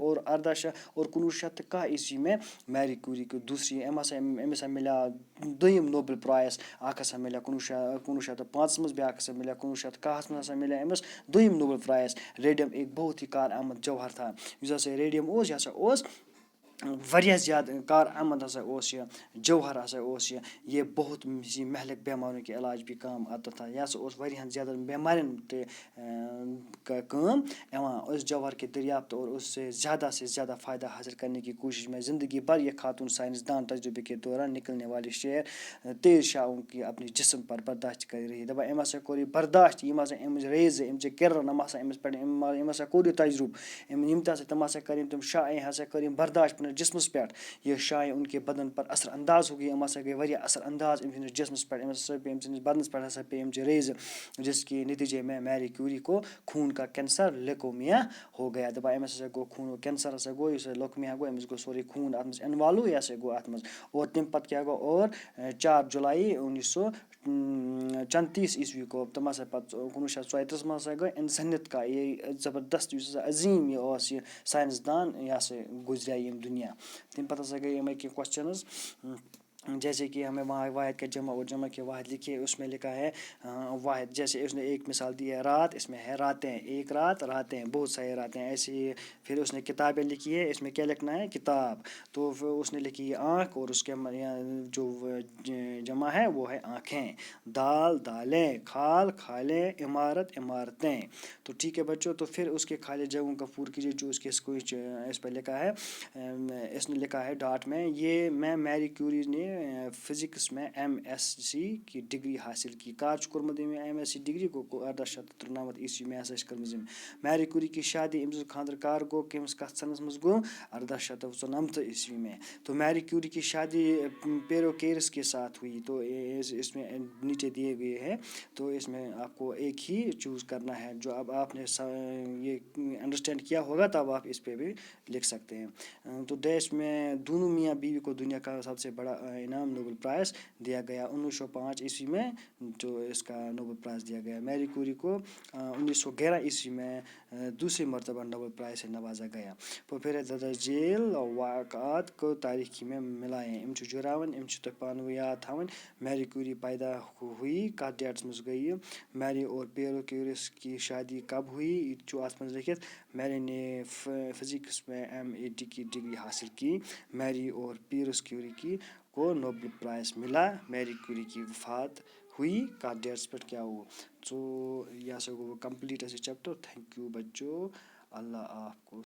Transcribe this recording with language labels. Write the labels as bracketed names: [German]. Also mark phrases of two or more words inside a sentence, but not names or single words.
[Urdu] اور 1910 میں میری کیوری کو دوسری [Kashmiri] أمِس ہسا ملیو دوٚیِم نوبل پرٛایز. اکھ ہسا ملیو 1905 منٛز بیٛاکھ ہسا ملیو 1910 منٛز ہسا ملیو أمِس دوٚیِم نوبل پرٛایز. [Urdu] ریڈیم ایک بہت ہی کارآمد جوہر تھا. [Kashmiri] یُس ہسا ریڈیم اوس یہِ ہسا اوس واریاہ زیادٕ کارآمد ہسا اوس یہِ جوہر ہسا اوس یہِ. [Urdu] یہ بہت سی مہلک بیماریوں کے علاج بھی کام آتا تھا. [Kashmiri] یہِ ہسا اوس واریاہن زیادٕ بیمارٮ۪ن تہِ کٲم یِوان. [Urdu] اس جوہر کے دریافت اور اس سے زیادہ فائدہ حاصل کرنے کی کوشش میں زندگی بھر یہ خاتون سائنسدان تجربے کے دوران نکلنے والی تیز شعاعوں کی اپنے جسم پر برداشت کر رہی. [Kashmiri] دَپان أمۍ ہسا کوٚر یہِ برداشت. یِم ہسا أمِچ ریزٕ أمچہِ کِرن یِم ہسا أمِس پٮ۪ٹھ أمۍ ہسا کوٚر یہِ تجرُبہٕ. یِم تہِ ہسا تِم ہسا کٔرِنۍ تِم شعاعیں ہسا کٔر یِم برداشت پنٛنِس جسمس پٮ۪ٹھ. [Urdu] یہ شعاعیں ان کے بدن پر اثر انداز ہو گئی. [Kashmiri] یِم ہسا گٔے واریاہ اثر انداز أمۍ سٕنٛدِس جسمس پٮ۪ٹھ. أمِس ہسا پیٚیہِ أمۍ سٕنٛدِس بدنس پٮ۪ٹھ ہسا پیٚیہِ أمچہِ ریزٕ [Urdu] جس کے نتیجے میں میری کیوری کو خوٗن کا کینسر لیکومیا ہو گیا. [Kashmiri] دَپان أمِس ہسا گوٚو خوٗنُک کینسر ہسا گوٚو یُس لیکومیا گوٚو. أمِس گوٚو سورُے خوٗن اَتھ منٛز اِنوالو. یہِ ہسا گوٚو اَتھ منٛز. اور تَمہِ پتہٕ کیٛاہ گوٚو [Urdu] اور 4 جولائی 1934 کو [Kashmiri] تِم ہسا پتہٕ 1934 منٛز ہسا گوٚو اِنسٲنیت کا یہِ زبردست یُس ہسا عظیٖم یہِ اوس یہِ ساینسدان یہِ ہسا گُزریٛاے ییٚمہِ دُنیا. تَمہِ پتہٕ ہسا گٔے یِمے کینٛہہ کوسچنٕز. [Urdu] جیسے کہ ہمیں وہاں واحد کا جمع اور جمع کے واحد لکھے، اس میں لکھا ہے واحد، جیسے اس نے ایک مثال دی ہے رات، اس میں ہے راتیں، ایک رات راتیں، بہت سارے راتیں ایسے ہی۔ پھر اس نے کتابیں لکھی ہے، اس میں کیا لکھنا ہے کتاب، تو پھر اس نے لکھی ہے آنکھ، اور اس کے جو جمع ہے وہ ہے آنکھیں، دال دالیں، کھال کھالیں، عمارت عمارتیں۔ تو ٹھیک ہے بچوں، تو پھر اس کے خالی جگہوں کا پور کیجیے جو اس کے اس پہ لکھا ہے، اس نے لکھا ہے ڈاٹ میں، یہ میں میری کیوری نے فزکس میں MSc کی ڈگری حاصل کی، [Kashmiri] کر چھُ کوٚرمُت أمۍ MSc ڈگری گوٚو [Urdu] 1893 عیسوی میں [Kashmiri] ہسا چھِ کٔرمٕژ أمۍ [Urdu] میری کیوری کی شادی، [Kashmiri] أمۍ سُنٛد خانٛدر کر گوٚو، کٔمِس کَتھ سنَس منٛز گوٚو 1894 [Urdu] عیسوی میں۔ تو میری کیوری کی شادی پیرو کیرس کے ساتھ ہوئی، تو اس میں نیچے دیے ہوئے ہیں، تو اس میں آپ کو ایک ہی چوز کرنا ہے، جو اب آپ نے یہ انڈرسٹینڈ کیا ہوگا تب آپ اس پہ بھی لکھ سکتے ہیں۔ تو دیش میں دونوں میاں بیوی کو دنیا کا سب سے بڑا انعام نوبل پرائز دیا گیا 1905 عیسوی میں، جو اس کا نوبل پرائز دیا گیا۔ میری کوری کو 1911 عیسوی میں دوسری مرتبہ نوبل پرائز سے نوازا گیا۔ پھر جیل واقعات کو تاریخی میں ملائیں، [Kashmiri] اِم چھِ جُراوٕنۍ، اِم چھِ تۄہہِ پانہٕ ؤنۍ یاد تھاوٕنۍ۔ [Urdu] میری کیوری پیدا ہوئی [Kashmiri] کَتھ ڈیٹس منٛز گٔیہِ، [Urdu] میری اور پیرو کیورس کی شادی کب ہوئی، [Kashmiri] یہ چھُ اَتھ منٛز لیکھِتھ۔ [Urdu] میری نے فزکس میں MA کی ڈگری حاصل کی، میری اور پیرس کیوری کو نوبل پرائز ملا، میری کیوری کی وفات ہوئی [Kashmiri] کَتھ ڈیٹس پٮ۪ٹھ کیٛاہ ہوٗ۔ تو یہ ہسا گوٚو کمپلیٖٹ اَسہِ چیپٹر۔ [English] thank you بچو، [Urdu] اللہ آپ کو